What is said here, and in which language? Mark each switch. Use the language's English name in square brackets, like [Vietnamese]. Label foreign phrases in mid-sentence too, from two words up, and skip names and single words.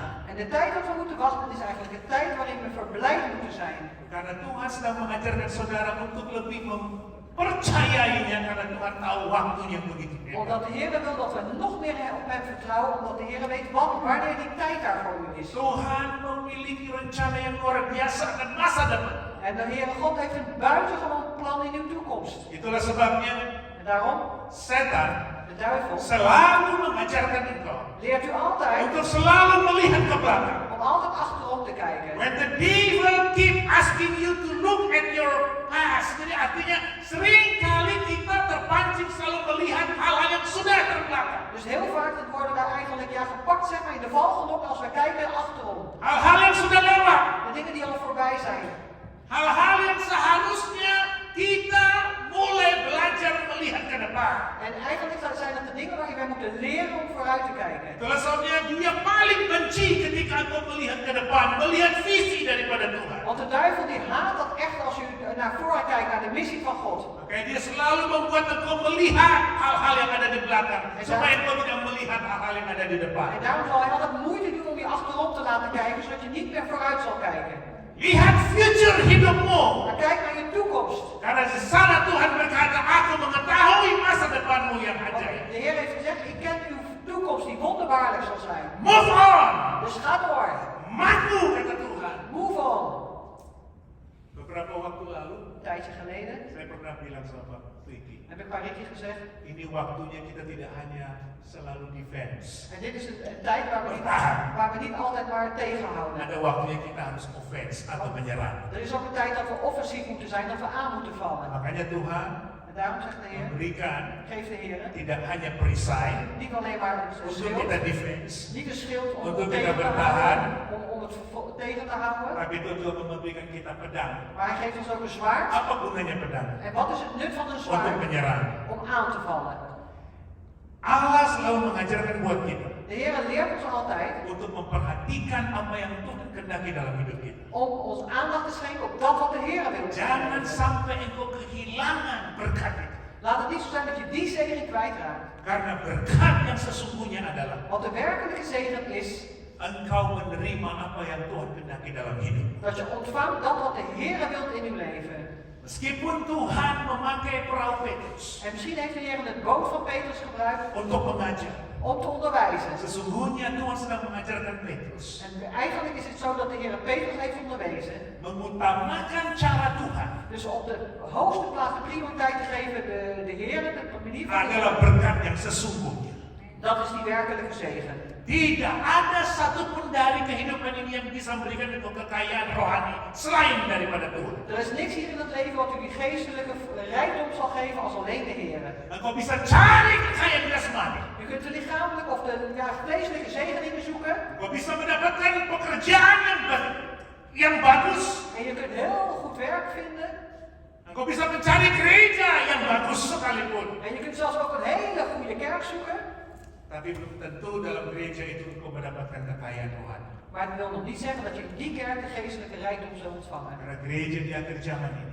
[Dutch] En de tijd dat we moeten wachten is eigenlijk de tijd waarin we verblijd moeten zijn. [Indonesian] Karena Tuhan sedang mengajarkan saudara untuk lebih mempercayainya karena Tuhan tahu waktunya begitu. [Dutch] Omdat de Heer wil dat we nog meer op hem vertrouwen, omdat de Heer weet wanneer die tijd daar voor u is. [Indonesian] Tuhan memiliki rencana yang luar biasa akan masa depan. [Dutch] En de Heere God heeft een buitengewoon plan in uw toekomst. [Indonesian] Itulah sebabnya [Dutch] En daarom, [Indonesian] setan [Dutch] de duivel [Indonesian] selalu mengajarkan engkau [Dutch] leert u altijd [Indonesian] untuk selalu melihat ke belakang. [Dutch] om altijd achterom te kijken. [English] When the devil keep asking you to look at your past, [Indonesian] jadi artinya seringkali kita terpancing selalu melihat hal-hal yang sudah terbelakang. [Dutch] Dus heel vaak worden wij eigenlijk gepakt, zeg maar, in de val gelokt als we kijken achterom. [Indonesian] Hal-hal yang sudah lewat, [Dutch] De dingen die al voorbij zijn. [Indonesian] hal-hal yang seharusnya kita mulai belajar melihat ke depan. [Dutch] En eigenlijk zijn dat de dingen waar wij moeten leren om vooruit te kijken. [Indonesian] Itulah sebabnya dia paling benci ketika engkau melihat ke depan, melihat visi daripada Tuhan. [Dutch] Want de duivel die haat dat echt als u naar voren kijkt, naar de missie van God. [Indonesian] Makanya dia selalu membuat engkau melihat hal-hal yang ada di belakang, supaya engkau tidak melihat hal-hal yang ada di depan. [Dutch] En daarom zal hij altijd moeite doen om je achterom te laten kijken, zodat je niet meer vooruit zal kijken. [Indonesian] Lihat future hidupmu. [Dutch] Maar kijk naar je toekomst. [Indonesian] Karena di sana Tuhan berkata, aku mengetahui masa depanmu yang [Dutch] Want [Indonesian] ajaib. [Dutch] de Heer heeft gezegd, ik ken uw toekomst die wonderbaarlijk zal zijn. [English] Move on. [Dutch] Dus ga door. [Indonesian] Maju, kata Tuhan. [English] Move on. [Indonesian] Beberapa waktu lalu, [Dutch] Een tijdje geleden [Indonesian] saya pernah bilang sama Ricky, [Dutch] heb ik Parikje gezegd. [Indonesian] ini waktunya kita tidak hanya selalu defense. [Dutch] En dit is een tijd waar we niet altijd maar tegenhouden. [Indonesian] Ada waktunya kita harus offense atau menyerang. [Dutch] Er is ook een tijd dat we offensief moeten zijn, dat we aan moeten vallen. [Indonesian] Makanya Tuhan [Dutch] En daarom zegt de Heer, [Indonesian] memberikan [Dutch] geef de Heer [Indonesian] tidak hanya perisai [Dutch] niet alleen maar een [Indonesian] untuk [Dutch] schild, [Indonesian] kita defense, [Dutch] niet een schild om [Indonesian] Untuk [Dutch] het [Indonesian] kita [Dutch] tegen te [Indonesian] bertahan. [Dutch] houden, om het tegen te houden, [Indonesian] tapi Tuhan juga memberikan kita pedang. [Dutch] maar Hij geeft ons ook een zwaard. [Indonesian] Apa gunanya pedang? [Dutch] En wat is het nut van een [Indonesian] Untuk [Dutch] zwaard? [Indonesian] menyerang. [Dutch] Om aan te vallen. [Indonesian] Allah selalu mengajarkan buat kita [Dutch] De Heer leert ons altijd [Indonesian] untuk memperhatikan apa yang Tuhan kehendaki dalam hidup kita. [Dutch] om ons aandacht te schenken op dat wat de Heer wil. [Indonesian] Jangan sampai engkau kehilangan berkat itu. [Dutch] Laat het niet zo zijn dat je die zegen kwijtraakt. [Indonesian] Karena berkat yang sesungguhnya adalah [Dutch] Want de werkelijke zegen is [Indonesian] engkau menerima apa yang Tuhan kehendaki dalam hidup. [Dutch] dat je ontvangt dat wat de Heer wil in uw leven. [Indonesian] Meskipun Tuhan memakai perahu Petrus [Dutch] En misschien heeft de Heer het boot van Petrus gebruikt [Indonesian] untuk mengajar, [Dutch] om te onderwijzen. [Indonesian] sesungguhnya Tuhan sedang mengajarkan Petrus [Dutch] En eigenlijk is het zo dat de Heer Petrus heeft onderwezen. [Indonesian] mengutamakan cara Tuhan [Dutch] Dus op de hoogste plaats de prioriteit te geven de Heer, de manier van de [Indonesian] adalah [Dutch] Heer. [Indonesian] berkat yang sesungguhnya. [Dutch] Dat is die werkelijke zegen. [Indonesian] Tidak ada satupun dari kehidupan ini yang bisa memberikan engkau kekayaan rohani selain daripada Tuhan. [Dutch] Er is niks hier in het leven wat u die geestelijke rijkdom zal geven als alleen de Heer. [Indonesian] Engkau bisa cari kekayaan jasmani. [Dutch] U kunt de lichamelijke of de vleeselijke zegeningen zoeken. [Indonesian] Engkau bisa mendapatkan pekerjaan yang bagus. [Dutch] En je kunt heel goed werk vinden. [Indonesian] Engkau bisa mencari gereja yang bagus sekalipun. [Dutch] En je kunt zelfs ook een hele goede kerk zoeken. [Indonesian] Tapi belum tentu dalam gereja itu engkau mendapatkan kekayaan rohani. [Dutch] Maar het wil nog niet zeggen dat je in die kerk de geestelijke rijkdom zult ontvangen. [Indonesian] Karena gereja di akhir zaman ini